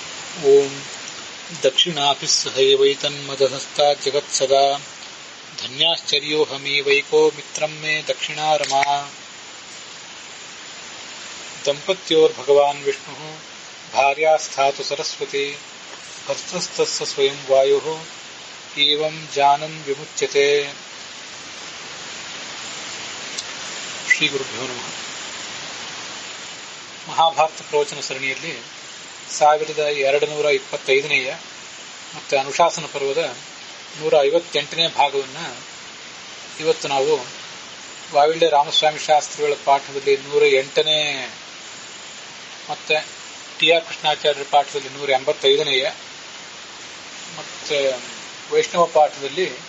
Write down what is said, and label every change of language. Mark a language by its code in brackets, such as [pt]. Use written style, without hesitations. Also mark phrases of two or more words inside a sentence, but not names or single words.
[sa] ಓಂ ದಕ್ಷಿಣಾಭಿಸ್ಸಹೈವೈತನ್ಮದಹಸ್ತಾ ಜಗತ್ಸದಾ ಧನ್ಯಾಶ್ಚರ್ಯೋಹಮೇವೈಕೋ ಮಿತ್ರಂ ಮೇ ದಕ್ಷಿಣಾ ರಮಾ ದಂಪತ್ಯೋರ್ಭಗವಾನ್ ವಿಷ್ಣುಃ ಭಾರ್ಯಾ ಸ್ಥಾತು ಸರಸ್ವತಿ ಹಸ್ತಸ್ಥಸ್ಯ ಸ್ವಯಂ ವಾಯುಃ ಏವಂ ಜಾನನ್ ವಿಮುಚ್ಯತೆ. ಶ್ರೀ ಗುರುಭ್ಯೋ ನಮಃ. [kn] ಮಹಾಭಾರತ ಪ್ರವಚನ ಸರಣಿಯಲ್ಲಿ 1225ನೇಯ ಮತ್ತು ಅನುಶಾಸನ ಪರ್ವದ 158ನೇ ಭಾಗವನ್ನು ಇವತ್ತು ನಾವು ವಾವಿಳ್ಳೆ ರಾಮಸ್ವಾಮಿ ಶಾಸ್ತ್ರಿಗಳ ಪಾಠದಲ್ಲಿ 108ನೇ ಮತ್ತು ಟಿ ಆರ್ ಕೃಷ್ಣಾಚಾರ್ಯರ ಪಾಠದಲ್ಲಿ 185ನೇಯ ಮತ್ತು ವೈಷ್ಣವ ಪಾಠದಲ್ಲಿ